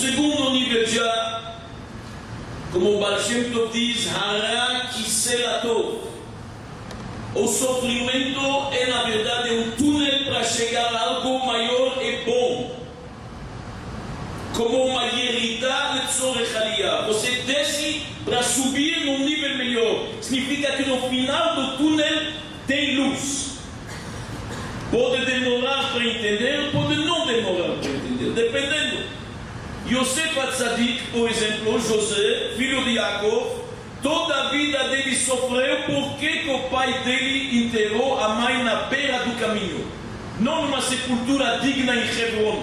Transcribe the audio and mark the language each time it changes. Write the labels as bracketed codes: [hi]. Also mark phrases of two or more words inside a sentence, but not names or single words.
[pt] Segundo nível já, como o Baal Shem Tov diz, [he] הרע כסא לטוב. [pt] O sofrimento é, na verdade, um túnel para chegar a algo maior e bom. Como uma [he] ירידה לצורך עלייה. [pt] Você desce para subir num nível melhor. Significa que no final do túnel tem luz. Pode demorar para entender, pode não demorar para entender, dependendo. Yosef Atzadik, por exemplo, José, filho de Jacob, toda a vida dele sofreu porque o pai dele enterrou a mãe na beira do caminho, não numa sepultura digna em Hebron.